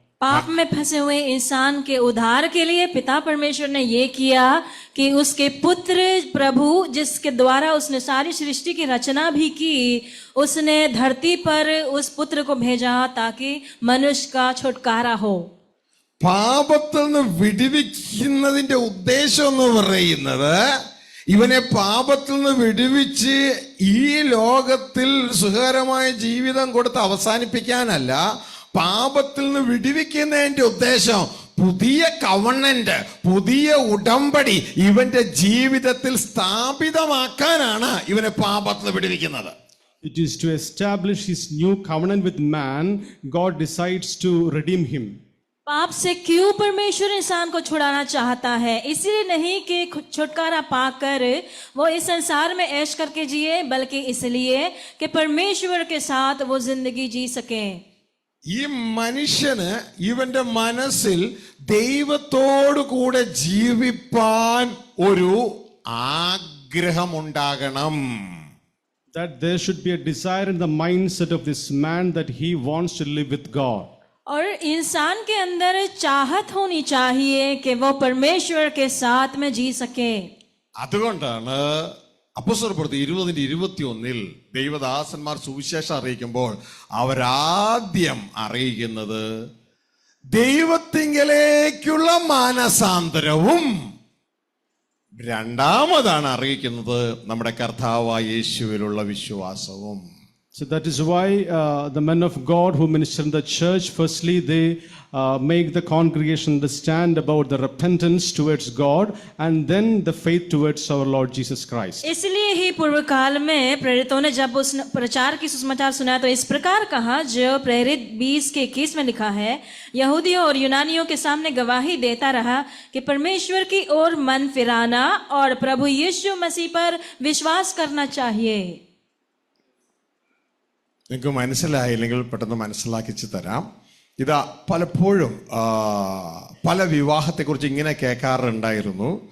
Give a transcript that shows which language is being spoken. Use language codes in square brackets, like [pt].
[hi] पाप में फंसे हुए इंसान के उद्धार के लिए पिता परमेश्वर ने ये किया कि उसके पुत्र प्रभु, जिसके द्वारा उसने सारी सृष्टि की रचना भी की, उसने धरती पर उस पुत्र को भेजा ताकि मनुष्य का छुटकारा हो. [ml] പാപത്തിൽ നിന്ന് വിടുവിക്കുന്നതിന്റെ ഉദ്ദേശം എന്ന് പറയുന്നത് ഇവനെ പാപത്തിൽ നിന്ന് വിടുവിച്ച് ഈ ലോകത്തിൽ സുഖകരമായ ജീവിതം കൊടുത്ത് അവസാനിപ്പിക്കാനല്ല, പാപത്തിൽ നിന്ന് വിടുവിക്കുന്നതിന്റെ ഉദ്ദേശം പുതിയ കവണന്റ്, പുതിയ ഉടമ്പടി ഇവന്റെ ജീവിതത്തിൽ സ്ഥാപിതമാക്കാനാണ് ഇവനെ പാപത്തിൽ നിന്ന് വിടുവിക്കുന്നത്. [en] It is to establish his new covenant with man. God decides to redeem him. [hi] पाप से क्यों परमेश्वर इंसान को छुड़ाना चाहता है? इसलिए नहीं कि छुटकारा पाकर वो इस संसार में ऐश करके जिए, बल्कि इसलिए कि परमेश्वर के साथ वो जिंदगी जी सके. [ml] ഈ മനുഷ്യന് ഇവന്റെ മനസ്സിൽ ദൈവത്തോടു കൂടെ ജീവിപ്പാൻ ഒരു ആഗ്രഹമുണ്ടാകണം. [en] That there should be a desire in the mindset of this man that he wants to live with God. [hi] और इंसान के अंदर चाहत होनी चाहिए कि वो परमेश्वर के साथ में जी सके. [ml] അതുകൊണ്ടാണ് അപ്പോസ്തലപ്രവൃത്തി 20:21 ദൈവദാസന്മാർ സുവിശേഷം അറിയിക്കുമ്പോൾ അവരാദ്യം അറിയിക്കുന്നത് ദൈവത്തിങ്കലേക്കുള്ള മാനസാന്തരവും, രണ്ടാമതാണ് അറിയിക്കുന്നത് നമ്മുടെ കർത്താവായ യേശുവിലുള്ള വിശ്വാസവും. [en] So that is why the men of God who minister in the church, firstly they make the congregation understand about the repentance towards God and then the faith towards our Lord Jesus Christ. [hi] इसलिए ही पूर्व काल में प्रेरितों ने जब उस प्रचार की सुसमाचार सुना तो इस प्रकार कहा, जो प्रेरित 20:21 में लिखा है, यहूदियों और यूनानियों के सामने गवाही देता रहा कि परमेश्वर की ओर मन फिराना और प्रभु यीशु मसीह पर विश्वास करना चाहिए. [ml] നിങ്ങൾക്ക് മനസ്സിലായില്ലെങ്കിൽ പെട്ടെന്ന് മനസ്സിലാക്കിച്ച് തരാം. ഇതാ പലപ്പോഴും പല വിവാഹത്തെക്കുറിച്ച് ഇങ്ങനെ കേൾക്കാറുണ്ടായിരുന്നു.